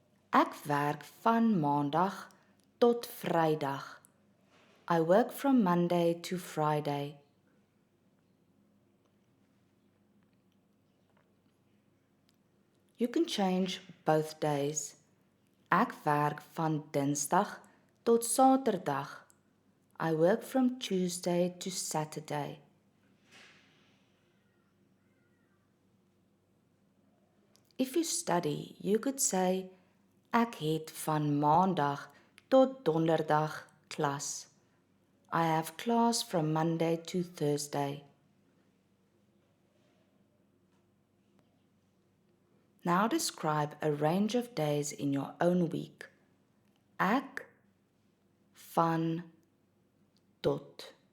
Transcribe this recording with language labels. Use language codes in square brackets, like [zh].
[af] Ek werk van Maandag tot Vrydag. [en] I work from Monday to Friday. You can change both days. [af] Ek werk van Dinsdag tot Saterdag. [en] I work from Tuesday to Saturday. If you study, you could say, [af] ek het van Maandag tot Donderdag klas. [en] I have class from Monday to Thursday. Now describe a range of days in your own week. [af] Ek van tot.